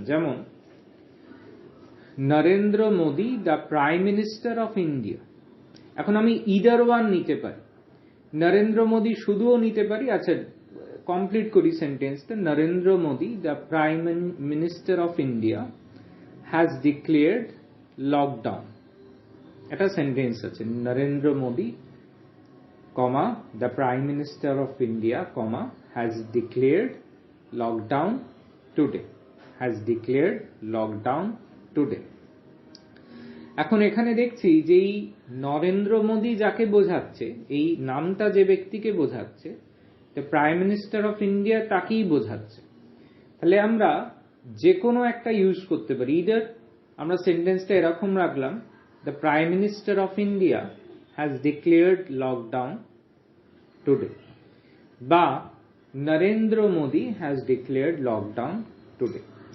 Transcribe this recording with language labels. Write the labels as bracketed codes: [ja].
[en] যেমন Narendra Modi the prime minister of India. [bn] এখন আমি ইদার ওয়ান নিতে পারি, নরেন্দ্র মোদী শুধুও নিতে পারি। আচ্ছা, কমপ্লিট করি সেন্টেন্সটা। [en] Narendra Modi the prime minister of India has declared lockdown. [bn] এটা সেন্টেন্স আছে, [en] Narendra Modi comma the prime minister of India comma has declared lockdown today, has declared lockdown today। [bn] এখন এখানে দেখছি যে এই নরেন্দ্র মোদী যাকে বোঝাচ্ছে, এই নামটা যে ব্যক্তিকে বোঝাচ্ছে, প্রাইম মিনিস্টার অফ ইন্ডিয়া তাকেই বোঝাচ্ছে। তাহলে আমরা যে কোনো একটা ইউজ করতে পারি। ইদার আমরা সেন্টেন্সটা এরকম রাখলাম, [en] the prime minister of India has declared lockdown today, [bn] বা Narendra Modi [en] has declared lockdown today।